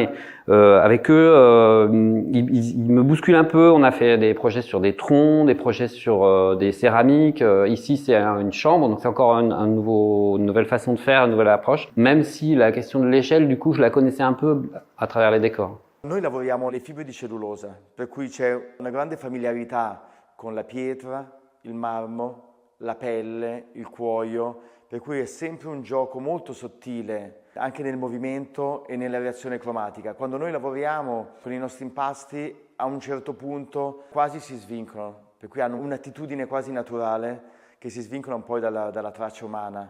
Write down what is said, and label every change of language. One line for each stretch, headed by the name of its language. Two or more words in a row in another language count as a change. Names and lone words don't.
French: Mais avec eux, ils me bousculent un peu. On a fait des projets sur des troncs, des projets sur des céramiques. Ici, c'est une chambre, donc c'est encore une nouvelle façon de faire, une nouvelle approche. Même si la question de l'échelle, du coup, je la connaissais un peu à travers les décors.
Italian: Noi lavoriamo le fibre di cellulosa, per cui c'è una grande familiarità con la pietra, il marmo, la pelle, il cuoio. Per cui è sempre un gioco molto sottile anche nel movimento e nella reazione cromatica. Quando noi lavoriamo con i nostri impasti, a un certo punto quasi si svincolano, per cui hanno un'attitudine quasi naturale che si svincolano poi dalla traccia umana.